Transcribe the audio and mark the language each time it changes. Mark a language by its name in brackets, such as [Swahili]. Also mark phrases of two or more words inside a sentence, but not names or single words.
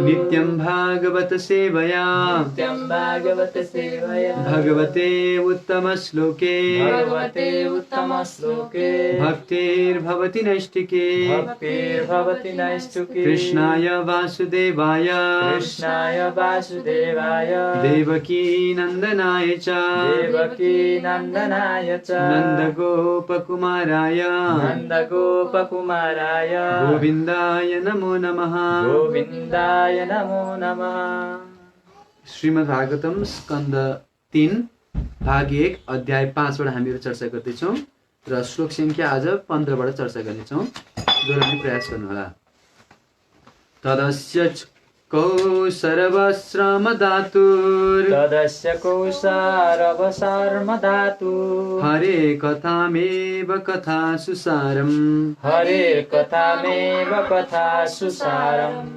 [Sanskrit] नित्यं भागवत सेवया भगवते उत्तमश्लोके भक्तिर्भवति नैष्टिके कृष्णाय वासुदेवाय देवकी नंदनाय च नंदगोपकुमाराय गोविंदाय नमो नमः। [Nepali] श्रीमद् भागवतम स्कंद 3 भाग 1 अध्याय 5 बाट हामीहरु चर्चा गर्दैछौं र श्लोक संख्या आज 15 बाट चर्चा गर्नेछौं। दोहोर्याउने प्रयास गर्नुहोला। [Sanskrit] तदस्य कौसरवश्रमधातुर् तदस्य कौसरवश्रमधातु हरे कथामेव कथासु सारम् हरे कथामेव कथासु सारम्